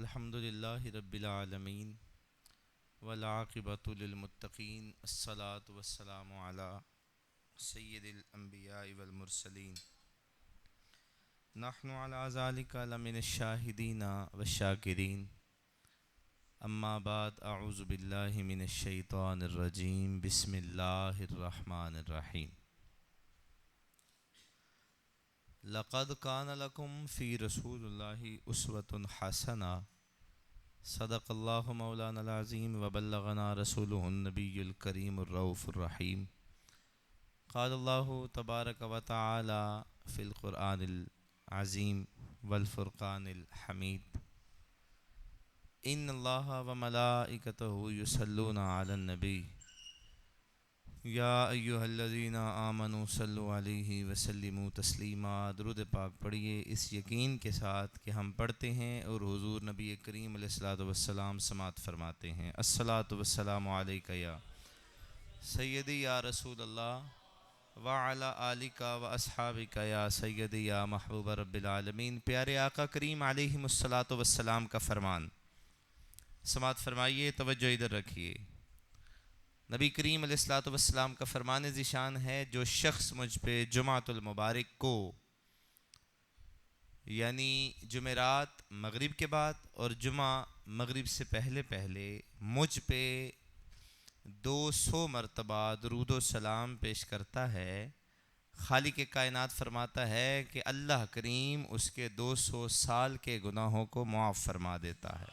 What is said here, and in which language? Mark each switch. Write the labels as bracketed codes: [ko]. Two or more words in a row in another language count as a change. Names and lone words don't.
[ar] الحمد لله رب العالمين والعاقبة للمتقين والصلاة والسلام على سيد الأنبياء والمرسلين نحن على ذلك لمن الشاهدين والشاكرين أما بعد أعوذ بالله من الشيطان الرجيم بسم الله الرحمن الرحيم لقد كان لكم في رسول الله أسوة حسنة صدق الله مولانا العظيم وبلغنا رسوله النبي الكريم الرؤوف الرحيم قال الله تبارك وتعالى في القرآن العظيم والفرقان الحميد إن الله وملائكته يصلون على النبي يا أيها الذين آمنوا صلوا عليه وسلموا تسليما. [ur] درود پاک پڑھیے اس یقین کے ساتھ کہ ہم پڑھتے ہیں اور حضور نبی کریم [ar] عليه الصلاة والسلام [ur] سماعت فرماتے ہیں. [ar] الصلاة والسلام عليك يا سيدي يا رسول الله وعلى آلك وأصحابك يا سيدي يا محبوب رب العالمين. [ur] پیارے آقا کریم [ar] عليهم الصلاة والسلام [ur] کا فرمان سماعت فرمائیے، توجہ ادھر رکھیے. نبی کریم [ar] عليه الصلاة والسلام [ur] کا فرمان ذیشان ہے، جو شخص مجھ پہ جمعۃ المبارک کو یعنی جمعرات مغرب کے بعد اور جمعہ مغرب سے پہلے پہلے مجھ پہ 200 مرتبہ درود سلام پیش کرتا ہے، خالق کائنات فرماتا ہے کہ اللہ کریم اس کے 200 سال کے گناہوں کو معاف فرما دیتا ہے.